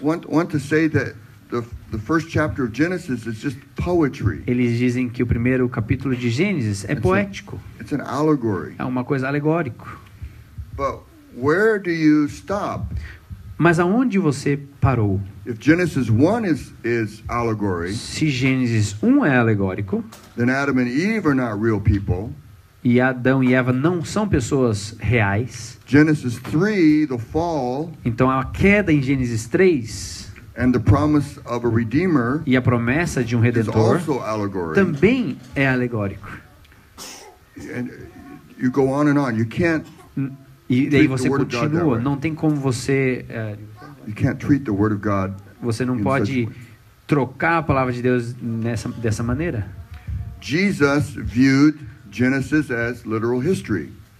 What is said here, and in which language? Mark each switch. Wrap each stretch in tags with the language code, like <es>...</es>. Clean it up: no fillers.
<en>want to say that the first chapter of Genesis is just poetry.</en> <pt>Eles dizem que o primeiro capítulo de Gênesis é poético.</pt> <en>It's an allegory.</en> <pt>É uma coisa alegórico.</pt> <en>But where do you stop?</en> <pt>Mas aonde você parou?</pt> <en>If Genesis 1 is allegory,</en> <pt>se Gênesis 1 é alegórico,</pt> <en>then Adam and Eve are not real people.</en> <pt>E Adão e Eva não são pessoas reais.</pt> <en>Genesis 3, the fall,</en> <pt>então a queda em Gênesis 3</pt> <en>and the promise of a redeemer,</en> <pt>e a promessa de um redentor também é alegórico.</pt> <en>And you go on and on. You can't.</en> <pt>E daí você continua. Não tem como você.</pt> <en>You can't treat the word of God.</en> <pt>Você não pode trocar a palavra de Deus dessa maneira.</pt> <en>Jesus viewed Genesis as literal history.</en>